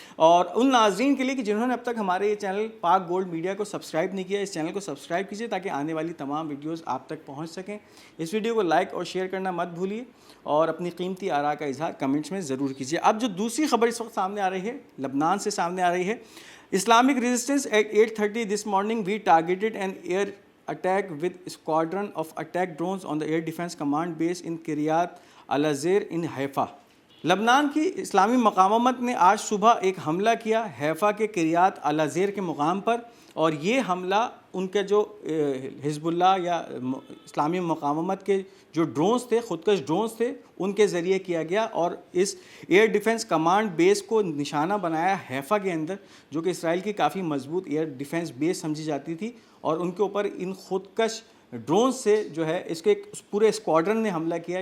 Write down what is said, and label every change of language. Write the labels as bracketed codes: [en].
[hi] और उन नाज़रीन के लिए कि जिन्होंने अब तक हमारे ये चैनल पाक गोल्ड मीडिया को सब्सक्राइब नहीं किया, इस चैनल को सब्सक्राइब कीजिए ताकि आने वाली तमाम वीडियोज़ आप तक पहुँच सकें। इस वीडियो को लाइक और शेयर करना मत भूलिए, और अपनी कीमती आरा का इजहार कमेंट्स में ज़रूर कीजिए। अब जो दूसरी खबर इस वक्त सामने आ रही है, लबनान से सामने आ रही है। [en] Islamic resistance at 8:30 this morning we targeted an air attack with squadron of attack drones on the air defense command base in Kiryat al-Azir in Haifa. [hi] लबनान की इस्लामी मुकावमत ने आज सुबह एक हमला किया हैफा के किरियात अल-अज़ीर के मुकाम पर, और ये हमला उनके जो हिज़्बुल्लाह या इस्लामी मुकावमत के जो ड्रोन्स थे, ख़ुदकश ड्रोन्स थे, उनके ज़रिए किया गया। और इस एयर डिफेंस कमांड बेस को निशाना बनाया हैफा के अंदर, जो कि इसराइल की काफ़ी मजबूत एयर डिफेंस बेस समझी जाती थी, और उनके ऊपर इन ख़ुदकश ड्रोन से जो है इसके पूरे स्क्वाड्रन ने हमला किया।